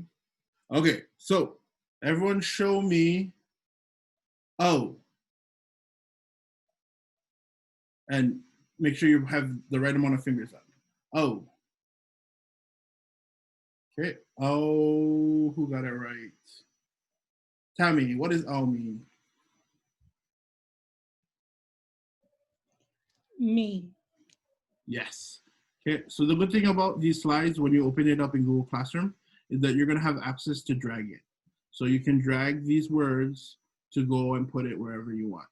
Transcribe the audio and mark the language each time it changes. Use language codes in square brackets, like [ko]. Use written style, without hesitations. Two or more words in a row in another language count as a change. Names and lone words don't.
[en] Okay. So everyone show me O. And make sure you have the right amount of fingers up. O. Okay. Oh, who got it right? Tammy, what does ʻAʻA mean? Me. Yes. Okay, so the good thing about these slides when you open it up in Google Classroom is that you're going to have access to drag it. So you can drag these words to go and put it wherever you want.